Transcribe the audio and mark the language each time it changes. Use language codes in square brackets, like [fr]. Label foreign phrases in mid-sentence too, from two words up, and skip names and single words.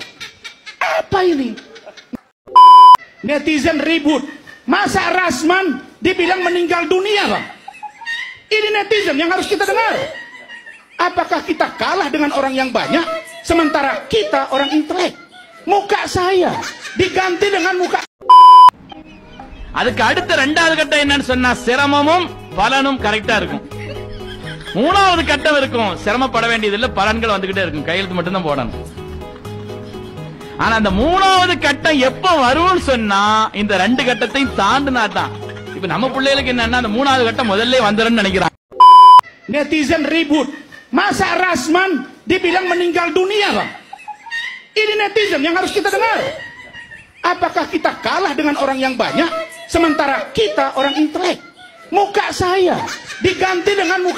[id] Apa ini? Netizen ribut. Masa Rasman dibilang meninggal dunia, Bang? Ini netizen yang harus kita dengar. Apakah kita kalah dengan orang yang banyak, sementara kita orang intelek? Muka saya diganti dengan muka. [ta] அதுக்கு அடுத்த ரெண்டாவது கட்டம் என்னன்னு சொன்னா சிரமமும் பலனும் கரெக்டா இருக்கும். மூணாவது கட்டம் இருக்கும், சிரமப்பட வேண்டியதில்லை, பலன்கள் வந்துகிட்டே இருக்கும், கையெழுத்து மட்டும் தான் போடணும். ஆனா அந்த மூணாவது கட்டம் எப்ப வரும்னு சொன்னா இந்த ரெண்டு கட்டத்தையும் தாண்டினா தான். இப்ப நம்ம பிள்ளைகளுக்கு என்னன்னா அந்த மூணாவது கட்டம் முதல்ல வந்துருன்னு நினைக்கிறாங்க. [id] Netizen ribut. Masa Rasman dibilang meninggal dunia, Bang? Ini netizen yang harus kita dengar. Apakah kita kalah dengan orang yang banyak, sementara kita orang intelek? Muka saya diganti dengan muka.